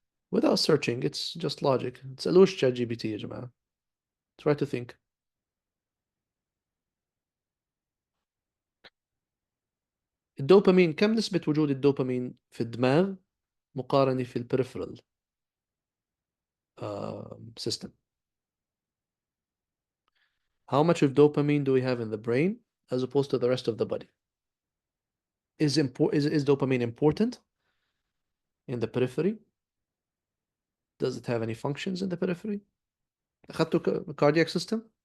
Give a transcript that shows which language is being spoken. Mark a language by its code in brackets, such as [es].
[en] Without searching, it's just logic. It's [ar] تسألوش ChatGPT يا جماعة. [en] Try to think. [ar] الدوبامين، كم نسبة وجود الدوبامين في الدماغ مقارنة في البريفرال system? [en] How much of dopamine do we have in the brain as opposed to the rest of the body? Is dopamine important in the periphery? Does it have any functions in the periphery? [ar] أخذتوا [en] cardiac system?